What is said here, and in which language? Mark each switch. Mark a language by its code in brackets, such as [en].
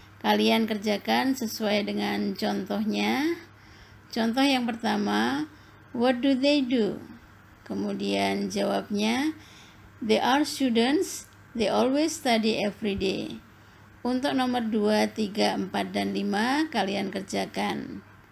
[id] Kalian kerjakan sesuai dengan contohnya. Contoh yang pertama, [en] what do they do? [id] Kemudian jawabnya, [en] they are students, they always study every day. [id] Untuk nomor 2, 3, 4, dan 5, kalian kerjakan.